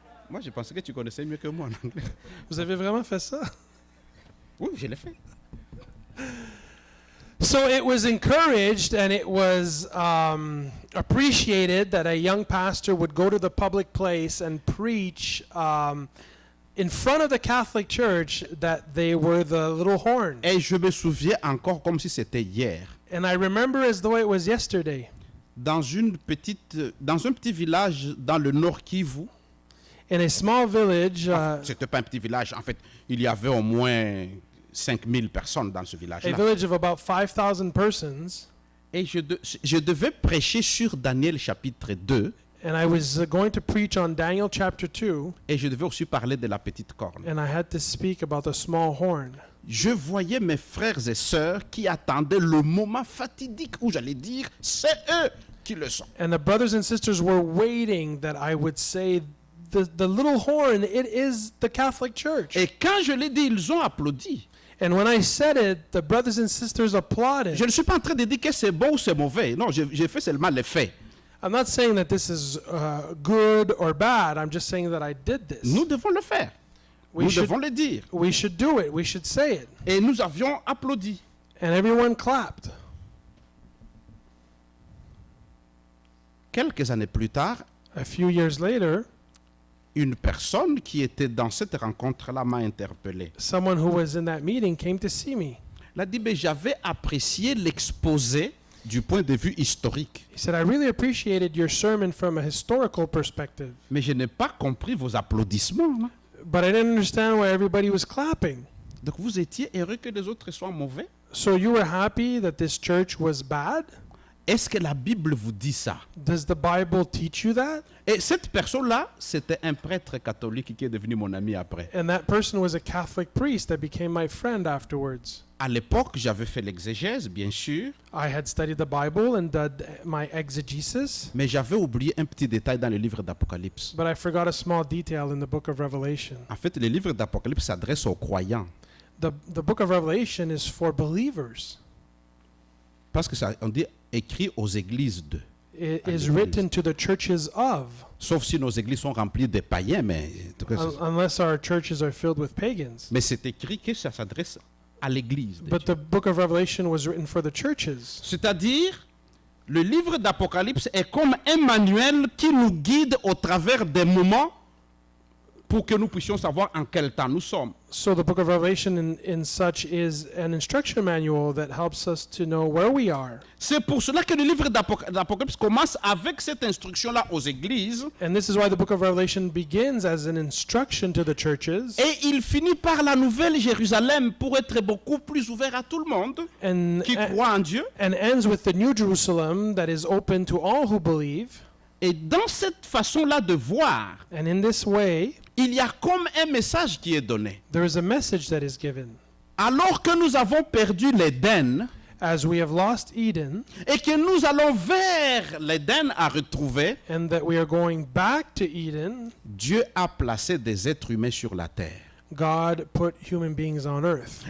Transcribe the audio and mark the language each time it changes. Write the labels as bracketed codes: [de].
[fr] Moi, je pensais que tu connaissais mieux que moi en anglais. vous avez vraiment fait ça? Oui, je l'ai fait. [en] So it was encouraged and it was appreciated that a young pastor would go to the public place and preach in front of the Catholic Church that they were the little horn. [fr] Et je me souviens encore comme si c'était hier. [en] And I remember as though it was yesterday. [fr] Dans un petit village dans le Nord Kivu, [en] In a small village, [fr] c'était pas un petit village, en fait, il y avait au moins 5000 personnes dans ce [en] a [fr] village-là. [en] village of about 5,000 persons, [fr] Et je devais prêcher sur Daniel chapitre 2, [en] and I was going to preach on Daniel chapter 2, [fr] et je devais aussi parler de la petite corne. [en] and I had to speak about the small horn. [fr] Je voyais mes frères et sœurs qui attendaient le moment fatidique où j'allais dire, c'est eux qui le sont. [en] And the brothers and sisters were waiting that I would say, the little horn, it is the Catholic Church. [fr] Et quand je l'ai dit, ils ont applaudi. [en] And when I said it, the brothers and sisters applauded. [fr] Je ne suis pas en train de dire que c'est bon ou c'est mauvais. Non, j'ai fait seulement les faits. [en] I'm not saying that this is good or bad. I'm just saying that I did this. [fr] Nous devons le faire. Nous devons le dire. [en] We should do it. We should say it. [fr] Et nous avions applaudi. [en] And everyone clapped. [fr] Quelques années plus tard, [en] A few years later, [fr] une personne qui était dans cette rencontre-là m'a interpellé. [en] someone who was in that meeting came to see me. [fr] Il a dit, mais j'avais apprécié l'exposé du point de vue historique, [en] He said, I really appreciated your sermon from a historical perspective, [fr] mais je n'ai pas compris vos applaudissements. Là. [en] but I didn't understand why everybody was clapping. [fr] Donc vous étiez heureux que les autres soient mauvais? [en] So you were happy that this church was bad? [fr] Est-ce que la Bible vous dit ça? [en] Does the Bible teach you that? [fr] Et cette personne-là, c'était un prêtre catholique qui est devenu mon ami après. [en] And that person was a Catholic priest that became my friend afterwards. [fr] À l'époque, j'avais fait l'exégèse, bien sûr, [en] I had studied the Bible and did my exegesis, [fr] mais j'avais oublié un petit détail dans le livre d'Apocalypse. [en] but I forgot a small detail in the book of Revelation. [fr] En fait, le livre d'Apocalypse s'adresse aux croyants. [en] The book of Revelation is for believers. [fr] Parce que ça, on dit écrit aux églises de. [en] It And is the written to the churches of, [fr] Sauf si nos églises sont remplies de païens, mais, en tout cas, [en] unless our churches are filled with pagans. [fr] mais c'est écrit que ça s'adresse à l'église. de [en] But [fr] Dieu. [en] the book of Revelation was written for the churches. [fr] C'est-à-dire, le livre d'Apocalypse est comme un manuel qui nous guide au travers des moments pour que nous puissions savoir en quel temps nous sommes. [en] So the book of Revelation in such is an instruction manual that helps us to know where we are. [fr] C'est pour cela que le livre d'Apocalypse commence avec cette instruction-là aux églises [en] And this is why the book of Revelation begins as an instruction to the churches [fr] et il finit par la nouvelle Jérusalem pour être beaucoup plus ouvert à tout le monde [en] and, [fr] qui croit en Dieu. [en] and ends with the New Jerusalem that is open to all who believe. [fr] Et dans cette façon-là de voir, [en] And in this way, [fr] il y a comme un message qui est donné. [en] there is a message that is given. [fr] alors que nous avons perdu l'Éden [en] as we have lost Eden [fr] et que nous allons vers l'Éden à retrouver, [en] and that we are going back to Eden, [fr] Dieu a placé des êtres humains sur la terre. [en] God put human beings on earth.